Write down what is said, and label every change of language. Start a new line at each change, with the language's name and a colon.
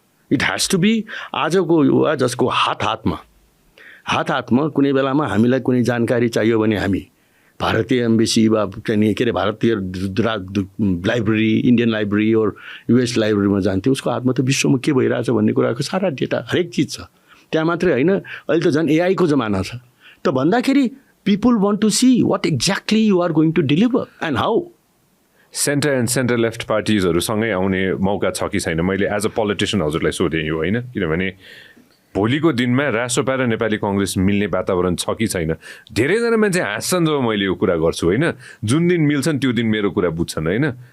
English: it has to be
Nepali: आजको युवा जसको हात हातमा कुनै बेलामा हामीलाई कुनै जानकारी चाहियो भने हामी भारतीय एम्बेसी वा चाहिँ के अरे भारतीय लाइब्रेरी इन्डियन लाइब्रेरी और युएस लाइब्रेरीमा जान्थ्यो. उसको हातमा त विश्वमा के भइरहेछ भन्ने कुराको सारा डेटा हरेक चिज छ त्यहाँ. मात्रै होइन अहिले त झन् एआईको जमाना छ. त भन्दाखेरि
English: people want to see what exactly you are going to deliver and how.
Nepali: Centre and centre left पार्टिजहरू सँगै आउने मौका छ कि छैन? मैले एज अ पोलिटिसियन हजुरलाई सोधेँ यो होइन, किनभने भोलिको दिनमा रासोपा र नेपाली कङ्ग्रेस मिल्ने वातावरण छ कि छैन? धेरैजना मान्छे हाँस्छन् जब मैले यो कुरा गर्छु होइन. जुन दिन मिल्छन् त्यो दिन मेरो कुरा बुझ्छन् होइन.